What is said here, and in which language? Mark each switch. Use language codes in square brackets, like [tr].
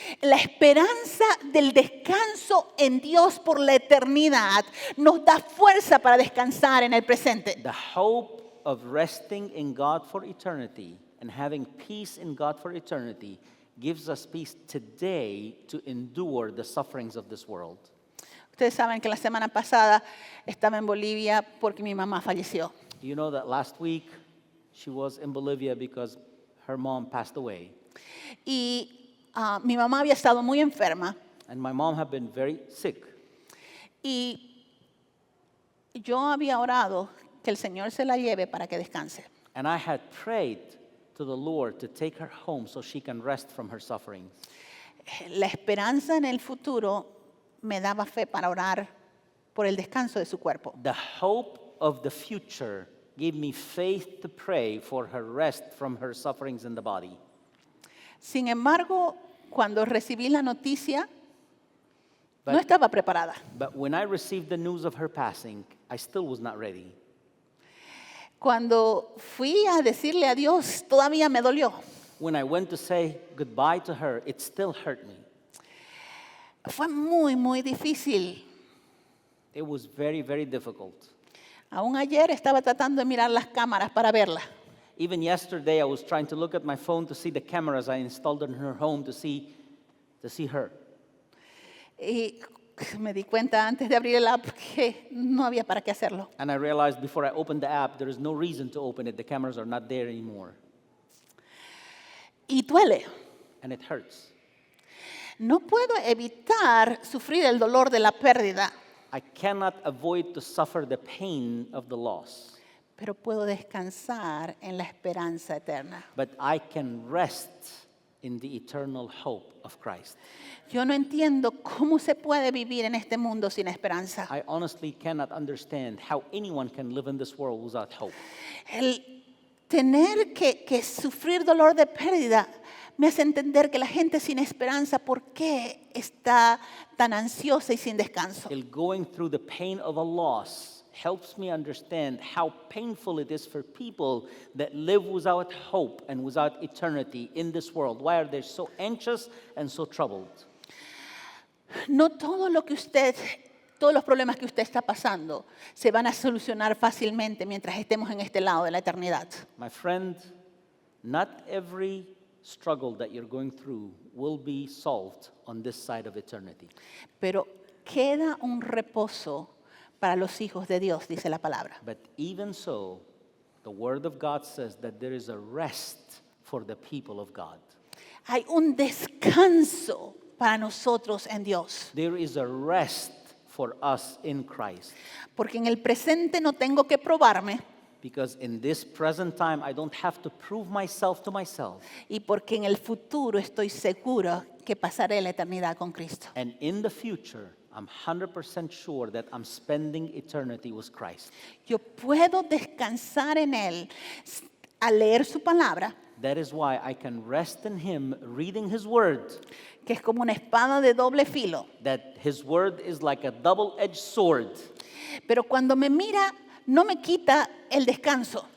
[es] La esperanza del descanso en Dios por la eternidad nos da fuerza para descansar en el presente. [en] The hope of resting in God for eternity and having peace in God for eternity gives us peace today to endure the sufferings of this world. [es] Ustedes saben que la semana pasada estaba en Bolivia porque mi mamá falleció. [en] You know that last week she was in Bolivia because her mom passed away. [es] Y mi mamá había estado muy enferma [en] And my mom had been very sick. [es] y yo había orado que el Señor se la lleve para que descanse. [en] And I had prayed to the Lord to take her home so she can rest from her sufferings. [es] La esperanza en el futuro me daba fe para orar por el descanso de su cuerpo. [en] The hope of the future gave me faith to pray for her rest from her sufferings in the body. [es] Sin embargo, cuando recibí la noticia, no [en] But- [es] estaba preparada. [en] But when I received the news of her passing, I still was not ready. [es] Cuando fui a decirle a Dios, todavía me dolió. [en] When I went to say goodbye to her, it still hurt me. [es] Fue muy, muy difícil. [en] It was very, very difficult. [es] Aún ayer estaba tratando de mirar las cámaras para verla. [en] Even yesterday, I was trying to look at my phone to see the cameras I installed in her home to see her. [es] Y me di cuenta antes de abrir el app que no había para qué hacerlo. [en] And I realized before I opened the app, there is no reason to open it. The cameras are not there anymore. [es] Y duele. [en] And it hurts. [es] No puedo evitar sufrir el dolor de la pérdida, [en] I cannot avoid to suffer the pain of the loss, [es] pero puedo descansar en la esperanza eterna. [en] but I can rest in the eternal hope of Christ. [es] Yo no entiendo cómo se puede vivir en este mundo sin esperanza. [en] I honestly cannot understand how anyone can live in this world without hope. [es] El tener que sufrir dolor de pérdida me hace entender que la gente sin esperanza, ¿por qué está tan ansiosa y sin descanso? [en] El going through the pain of a loss helps me understand how painful it is for people that live without hope and without eternity in this world. Why are they so anxious and so troubled? [es] No todo lo que todos los problemas que usted está pasando se van a solucionar fácilmente mientras estemos en este lado de la eternidad. [en] My friend, not every struggle that you're going through will be solved on this side of eternity. [es] Pero queda un reposo para los hijos de Dios, dice la palabra. [en] But even so, the Word of God says that there is a rest for the people of God. [es] Hay un descanso para nosotros en Dios. [en] There is a rest for us in Christ. [es] Porque en el presente no tengo que probarme [en] Because in this present time, I don't have to prove myself to myself. [es] y porque en el futuro estoy seguro que pasaré la eternidad con Cristo. [en] And in the future, I'm 100% sure that I'm spending eternity with Christ. [es] Yo puedo descansar en Él al leer su palabra, [en] That is why I can rest in Him, reading His Word. [es] que es como una espada de doble filo. [en] That His Word is like a double-edged sword. [es] Pero cuando me mira, no me quita el descanso,